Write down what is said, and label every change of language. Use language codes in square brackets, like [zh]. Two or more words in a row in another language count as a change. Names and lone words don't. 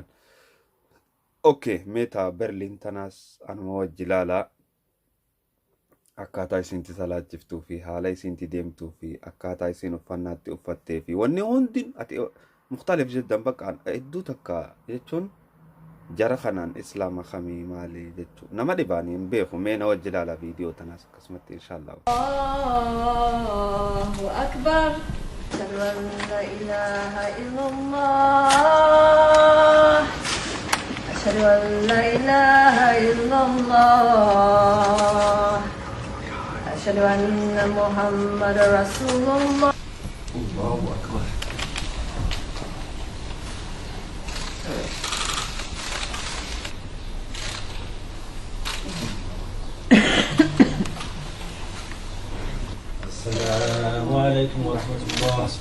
[om] Okay, meeta Berliin tanaas anuma wajji laalaa akkaataa isinti salaachiftuu fi haala isinti deemtuu fi akkaataa isin uffannaatti uffattee fi wanni hundi ati mukhtalif jedhan bakka hedduu takka jechuun jara kanaan islaama kamii maali jechuudha nama dhibaanii hin beeku. Mee na wajji laala viidiyoo tanaas akkasumatti inshaallah. [ar] الله أكبر، أشهد أن لا إله إلا الله، أشهد أن لا إله إلا الله، أشهد أن محمدا رسول الله. الله أكبر. السلام عليكم ورحمة الله.